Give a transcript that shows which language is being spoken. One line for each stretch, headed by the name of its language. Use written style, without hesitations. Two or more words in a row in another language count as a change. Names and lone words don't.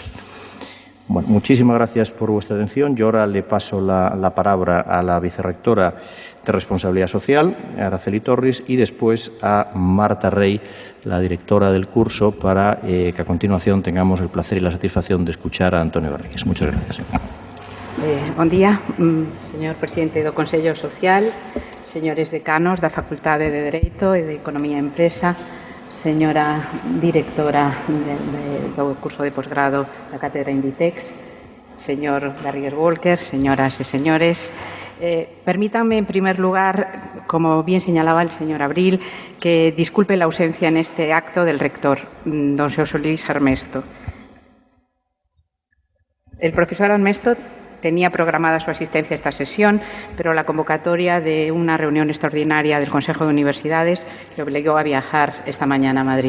Spanish: Bueno, muchísimas gracias por vuestra atención. Yo ahora le paso la palabra a la vicerrectora de Responsabilidad Social, Araceli Torres, y después a Marta Rey, la directora del curso, para que a continuación tengamos el placer y la satisfacción de escuchar a Antonio Garrigues. Muchas gracias.
Galician: Bon día, señor presidente do Consello Social, señores decanos da Facultade de Dereito e de Economía e Empresa, señora directora do curso de posgrado da Cátedra Inditex, señor Garrigues Walker, señoras e señores.
Spanish: Permítanme, en primer lugar, como bien señalaba el señor Abril, que disculpe la ausencia en este acto del rector, don Xosé Luis Armesto. El profesor Armesto tenía programada su asistencia a esta sesión, pero la convocatoria de una reunión extraordinaria del Consejo de Universidades le obligó a viajar esta mañana a Madrid.